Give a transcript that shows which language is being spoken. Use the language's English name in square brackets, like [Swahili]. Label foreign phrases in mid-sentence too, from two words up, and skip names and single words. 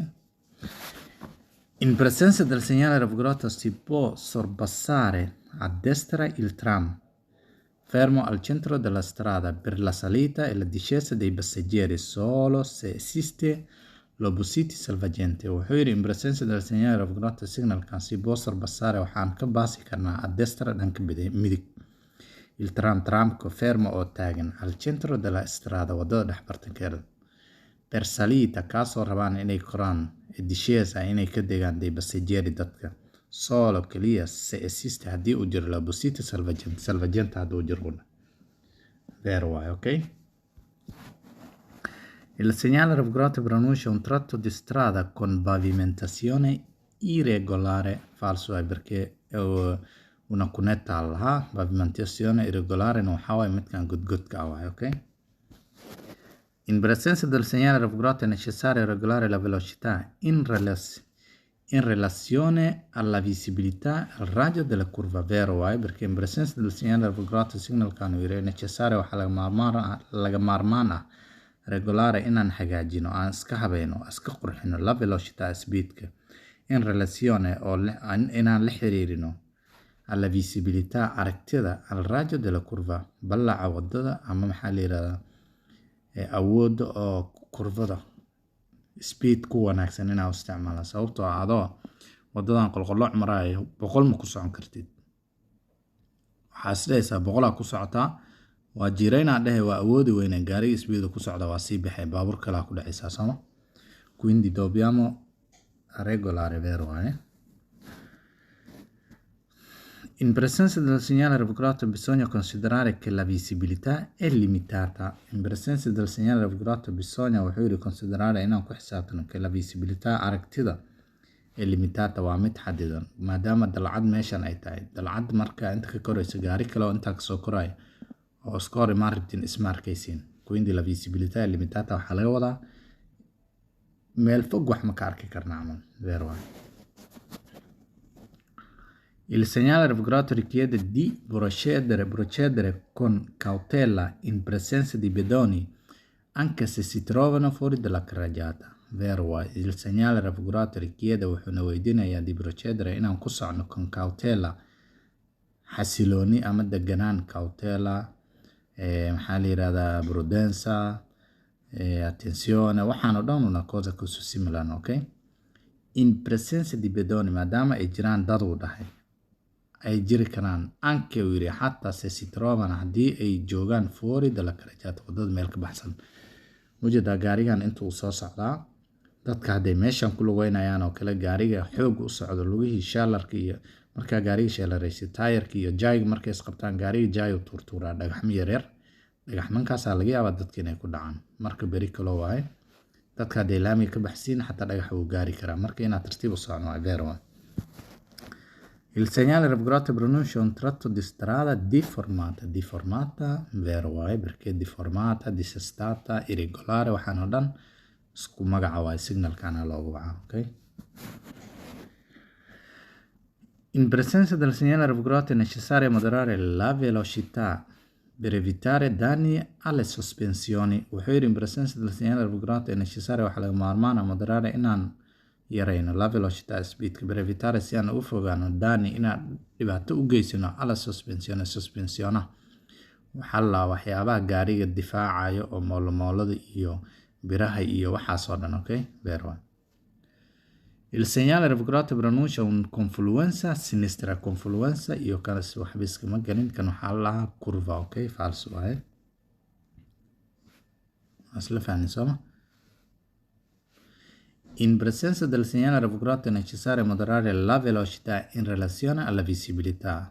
[Italian] In presenza del segnale raffigurato si può sorpassare a destra il tram fermo al centro della strada per la salita e la discesa dei passeggeri solo se esiste l'opposite salvagente. [Somali] Wuxuu yiri [Italian] in presenza del segnale raffigurato [Somali] signalkan [Italian] si può sorpassare [Somali] waxaan ka baasi karnaa [Italian] a destra [Somali] dhanka midig [Italian] il tramco fermo [Somali] oo taagan [Italian] al centro della strada [Somali] wadada dhex bartankeeda [Italian] per salita [Somali] kaasoo rabaan inay koraan [Italian] e discesa [Somali] inay ka degaan [Italian] dei passeggeri [Somali] dadka solo keliya [Italian] se esiste [Somali] haddii uu jiro [Italian] l'opposite salvagente [Somali] hadduu jiro beer waay. [Italian] Okay, il segnale raffigurato pronuncia un tratto di strada con pavimentazione irregolare, falso è perché una cunetta laha, pavimentazione irregolare non [Somali] waxaa waaye midkan godgodka ah waaye, [Italian] okay? In presenza del segnale raffigurato è necessario regolare la velocità in relazione alla visibilità al raggio della curva, vero waaye perché in presenza del segnale raffigurato [Somali] signalkan uu yahay necessario waxaa laga maarmaan ah regolare inaan hagaajino, aan iska habeeno, iska qurxino [Italian] la velocità [Somali] speedka [Italian] in relazione [Somali] oo inaan la xiriirino [Italian] alla visibilità [Somali] aragtida [Italian] al raggio della curva, [Somali] ballaca wadada ama maxaa la yiraahdaa awoodda oo kurvada speed ku wanaagsan inaa isticmaala, sababtoo ah adoo wadadan qolqolooc maraayo 100 ma ku socon kartid. waxaa isdhehaysaa 100 ku socotaa, waa jireynaa dhehe waa awoodi weyne gaariga speed ku socda waa sii baxay, baabuur kalaa ku dhacaysaa sooma. [Italian] Quindi dobbiamo regolare, vero waaye. In presenza del segnale raffigurato bisogna considerare che la visibilità è limitata. In presenza del segnale raffigurato bisogna [Somali] wuxuu yiri [Italian] considerare [Somali] inaan ku xisaabtano [Italian] che la visibilità aragtida è limitata, [Somali] waa mid xadidan maadaama dalcad meeshan ay tahay. Dalcad marka inta ka korayso gaari kale oo intaa kasoo korayo oo iska hor imaan rabtiin isma arkaysiin. [Italian] Quindi la visibilità è limitata [Somali] waxaa laga wadaa meel fog wax ma ka arki karna camal, vero waaye. [Italian] Il segnale raffigurato richiede di procedere con cautela in presenza di pedoni anche se si trovano fuori dalla carreggiata, vero waaye. Il segnale raffigurato richiede [Somali] wuxuuna weydiinayaa [Italian] di procedere [Somali] inaan ku socno [Italian] con cautela, [Somali] xasilooni ama deganaan, [Italian] cautela [Somali] maxaa la yiraahdaa [Italian] prudenza, attenzione, [Somali] waxaan oo dhan [Italian] una cosa così similar, okay? In presenza di pedoni [Somali] maadaama ay jiraan dad uu dhahay ay jiri karaan, anche uu yiri xataa [Italian] se si trovano [Somali] haddii ay joogaan [Italian] fuori dalla carreggiata, [Somali] wadada meel ka baxsan. Mujeedaa gaarigan inta uu soo socdaa, dadka hadday meeshan ku lugeynayaan oo kale gaariga xoog u socdo, lugihii shaalarka iyo markaa gaariga shaalaraysid taayarka iyo jaayga markay isqabtaan gaariga jaay u tuurtuuraa dhagaxmo yaryar, dhagaxmankaasaa laga yaabaa dadka inay ku dhacaan, marka beri kaloo waaye. dadka hadday laamiga ka baxsiin xataa dhagax wuu gaari karaa, marka inaad tartiib u socno waa vero waaye. [Italian] Il segnale raffigurato pronuncia un tratto di strada deformata, vero waaye perché deformata, dissestata, irregolare, [Somali] waxaan oo dhan isku magaca waaye, signalkana loogu wacaa, okay? [Italian] In presenza del segnale raffigurato è necessario moderare la velocità per evitare danni alle sospensioni. [Somali] Wuxuu yiri [Italian] in presenza del segnale raffigurato è necessario [Somali] waxaa laga maarmaan ah moderare inaan yareyno [Italian] la velocità [Somali] speedka [Italian] per evitare [Somali] si aan uga fogaano danni inaan dhibaato u geysano [Italian] alla sospensione. [Somali] Suspensiona waxaa la waxyaabaha gaariga difaacayo oo moolomoolada iyo biraha iyo waxaas oo dhan, okay? [Italian] Vero. Il segnale raffigurato pronuncia un confluenza sinistra, confluenza [Somali] iyo kana waxba iskama gelin, kan waxaa la [Italian] curva, okay? Falso waaye. [Somali] Asla fahmin sooma. [Italian] In presenza del segnale raffigurato è necessario moderare la velocità in relazione alla visibilità.